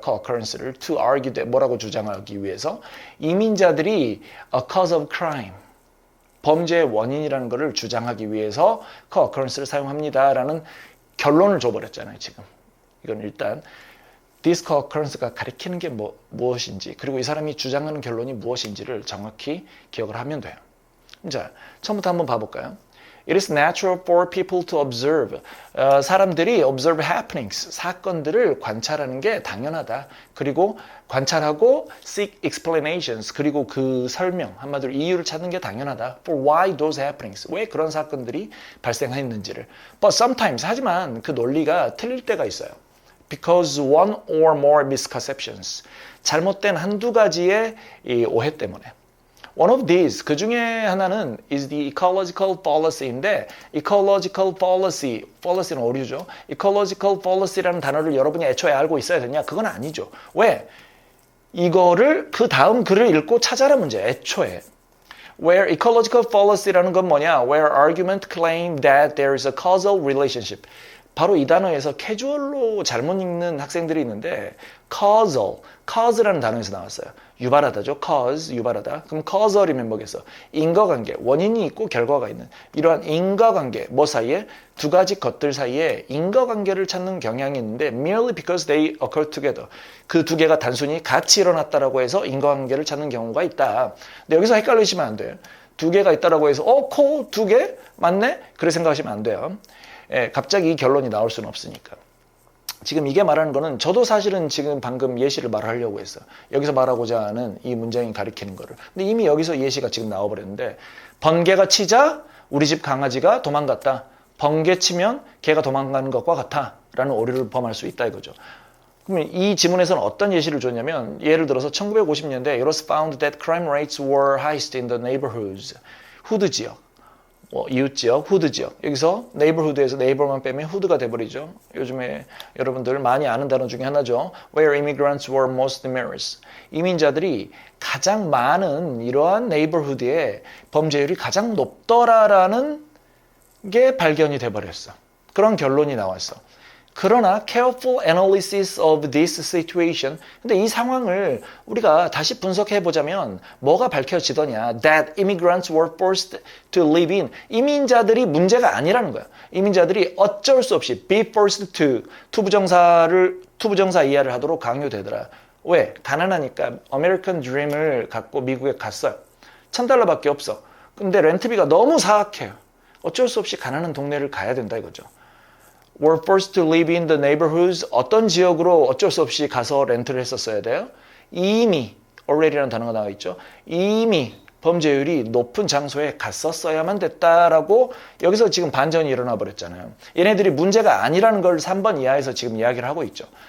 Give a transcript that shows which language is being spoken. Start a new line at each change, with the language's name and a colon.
Korean: co-occurrence를
English: to argue,
Korean: 뭐라고 주장하기 위해서 이민자들이
English: a cause of crime,
Korean: 범죄의 원인이라는 것을 주장하기 위해서 co-occurrence를 사용합니다라는 결론을 줘버렸잖아요. 지금 이건 일단 this co-occurrence가 가리키는 게 무엇인지 그리고 이 사람이 주장하는 결론이 무엇인지를 정확히 기억을 하면 돼요. 자, 처음부터 한번 봐볼까요?
English: It is natural for people to observe.
Korean: 사람들이
English: observe happenings,
Korean: 사건들을 관찰하는 게 당연하다. 그리고 관찰하고
English: seek explanations,
Korean: 그리고 그 설명, 한마디로 이유를 찾는 게 당연하다.
English: For why those happenings,
Korean: 왜 그런 사건들이 발생했는지를.
English: But sometimes,
Korean: 하지만 그 논리가 틀릴 때가 있어요.
English: Because one or more misconceptions,
Korean: 잘못된 한두 가지의 이 오해 때문에.
English: One of these,
Korean: 그 중에 하나는
English: is the ecological fallacy인데 ecological fallacy, fallacy는 오류죠.
Korean: ecological fallacy라는 단어를 여러분이 애초에 알고 있어야 되냐? 그건 아니죠. 왜? 이거를 그 다음 글을 읽고 찾아라 문제, 애초에. Where ecological fallacy라는 건 뭐냐?
English: Where argument claim that there is a causal relationship.
Korean: 바로 이 단어에서 캐주얼로 잘못 읽는 학생들이 있는데 causal, cause라는 단어에서 나왔어요. 유발하다죠. cause, 유발하다. 그럼 causal이면 뭐겠어? 인과관계, 원인이 있고 결과가 있는 이러한 인과관계, 뭐 사이에? 두 가지 것들 사이에 인과관계를 찾는 경향이 있는데
English: merely because they occur together.
Korean: 그 두 개가 단순히 같이 일어났다라고 해서 인과관계를 찾는 경우가 있다. 근데 여기서 헷갈리시면 안 돼요. 두 개가 있다라고 해서 코 두 개? 맞네? 그렇게 생각하시면 안 돼요. 예, 갑자기 이 결론이 나올 수는 없으니까. 지금 이게 말하는 거는 저도 사실은 지금 방금 예시를 말하려고 했어요. 여기서 말하고자 하는 이 문장이 가리키는 거를. 근데 이미 여기서 예시가 지금 나와버렸는데 번개가 치자 우리 집 강아지가 도망갔다. 번개 치면 개가 도망가는 것과 같아. 라는 오류를 범할 수 있다 이거죠. 그러면 이 지문에서는 어떤 예시를 줬냐면 예를 들어서 1950년대
English: it was found that crime rates were highest in the neighborhoods.
Korean: 후드 지역, 이웃 지역, 후드 지역. 여기서 neighborhood에서 neighbor만 빼면 후드가 돼버리죠. 요즘에 여러분들 많이 아는 단어 중에 하나죠.
English: Where immigrants were most numerous.
Korean: 이민자들이 가장 많은 이러한 neighborhood에 범죄율이 가장 높더라라는 게 발견이 돼버렸어. 그런 결론이 나왔어. 그러나
English: careful analysis of this situation.
Korean: 근데 이 상황을 우리가 다시 분석해 보자면 뭐가 밝혀지더냐?
English: That immigrants were forced to live in.
Korean: 이민자들이 문제가 아니라는 거야. 이민자들이 어쩔 수 없이
English: be forced to
Korean: 투부정사 이하를 하도록 강요되더라. 왜? 가난하니까 아메리칸 드림을 갖고 미국에 갔어요. $1,000밖에 없어. 근데 렌트비가 너무 사악해요. 어쩔 수 없이 가난한 동네를 가야 된다 이거죠.
English: were forced to live in the neighborhoods.
Korean: 어떤 지역으로 어쩔 수 없이 가서 렌트를 했었어야 돼요? 이미 already라는 단어가 나와 있죠. 이미 범죄율이 높은 장소에 갔었어야만 됐다라고 여기서 지금 반전이 일어나 버렸잖아요. 얘네들이 문제가 아니라는 걸 3번 이하에서 지금 이야기를 하고 있죠.